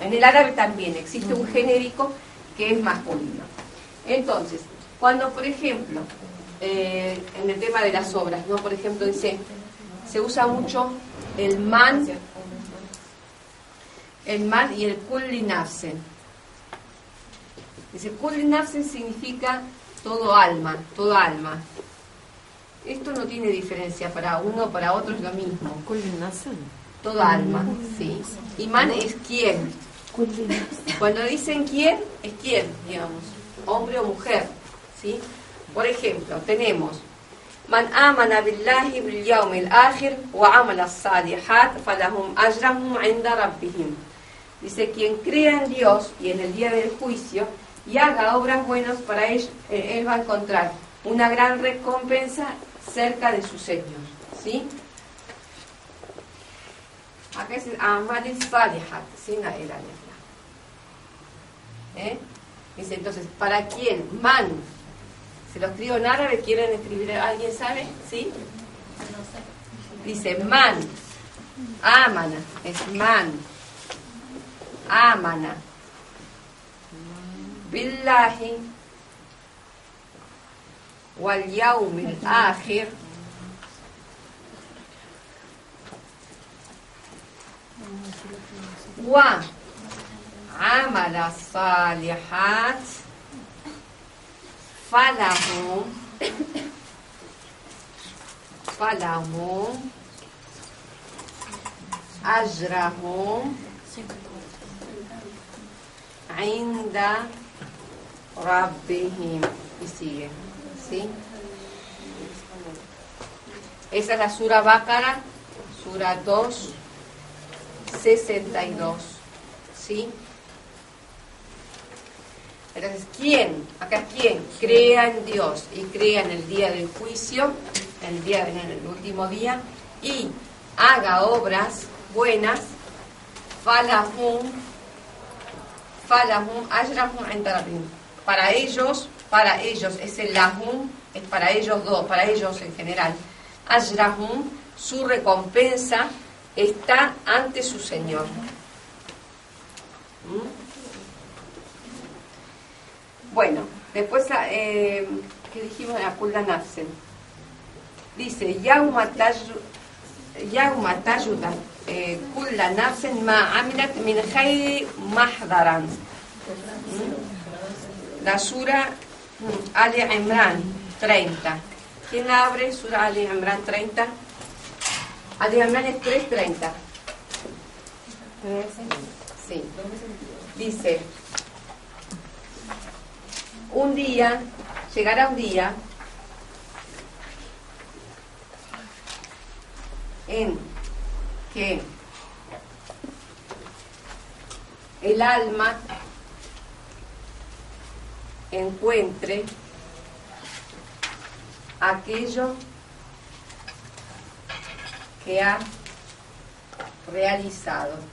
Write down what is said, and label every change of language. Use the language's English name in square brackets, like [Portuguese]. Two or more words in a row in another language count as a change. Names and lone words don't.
[Spanish] En el árabe también existe un genérico que es masculino. Entonces, cuando por ejemplo, en el tema de las obras, ¿no? Por ejemplo, dice, se usa mucho el man y el [Arabic] كل نفس. [Spanish] Dice, [Arabic] كل نفس [Spanish] significa todo alma, toda alma. Esto no tiene diferencia, para uno o para otro es lo mismo. [Arabic] كل نفس. [Spanish] Toda alma, sí. Y man es quién. Cuando dicen quién, es quién, digamos, hombre o mujer, ¿sí? Por ejemplo, tenemos [Arabic] من آمن بالله باليوم الآخر وعمل صالحات فلهم أجرهم عند ربهم. [Spanish] Dice, quien crea en Dios y en el día del juicio y haga obras buenas, para él va a encontrar una gran recompensa cerca de su Señor, ¿sí? Acá es [Arabic] عمل صالحات, [Spanish] sin la era. Dice, entonces, ¿para quién? Man. Se lo escribo en árabe, ¿quieren escribir? ¿Alguien sabe? ¿Sí? Dice, man. Amana. Es man. Amana. [Arabic] بالله. واليوم الآخر. وعمل صالحات فلهم أجرهم عند ربهم. [Spanish] Y sigue, ¿sí? Esa es la Sura Baqara, Sura 2, 62, ¿sí? Entonces, ¿quién? Acá, ¿quién? Crea en Dios y crea en el día del juicio, en el último día, y haga obras buenas, [Arabic] فلهم أجرهم عند ربهم. [Spanish] Para ellos, es el lahum, es para ellos dos, para ellos en general. Ajrahum, su recompensa está ante su Señor. Bueno, después, ¿qué dijimos? La [Arabic] كل نفس. Dice, يوم تجد كل نفس ما عملت من خير محضرا. [Spanish] La Sura Ali Imran 30. ¿Quién la abre? Sura Ali Imran 30. Ali Imran es 3:30. Sí. Dice, llegará un día en que el alma encuentre aquello que ha realizado.